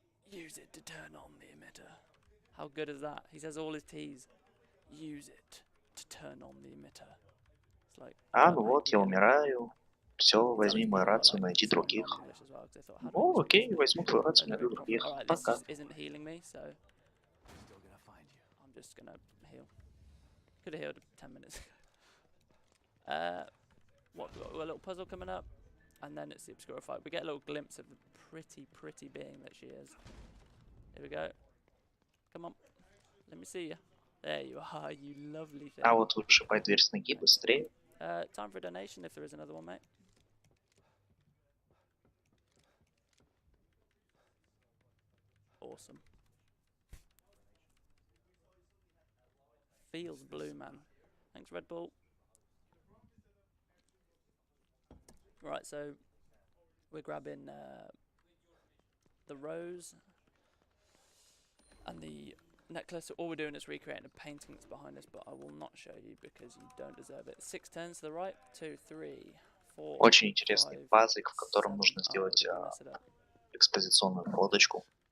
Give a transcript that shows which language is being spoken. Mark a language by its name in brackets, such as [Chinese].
[English] Use it to turn on the emitter. How good is that? He says all his T's. Use it to turn on the emitter. It's like, [Russian] ну вот, я умираю. Все, возьми мою рацию, найди других. Ну, окей, возьму твою рацию, найду других. Пока. [English] I'm just gonna heal. Could have healed 10 minutes ago. What, we've got a little puzzle coming up, and then it's the obscure fight. We get a little glimpse of the pretty being that she is. Here we go. Come on, let me see you. There you are, you lovely thing. [Russian] А вот вышибай дверь с ноги быстрее. [English] Time for a donation if there is another one, mate. Awesome. Feels blue, man. Thanks, Red Bull. Right, so we're grabbing the rose and the necklace. All we're doing is recreating a painting that's behind us, but I will not show you because you don't deserve it. 6 turns to the right, 2, 3, 4. [Russian] Очень интересный пазик, в котором нужно сделать экспозиционную фоточку.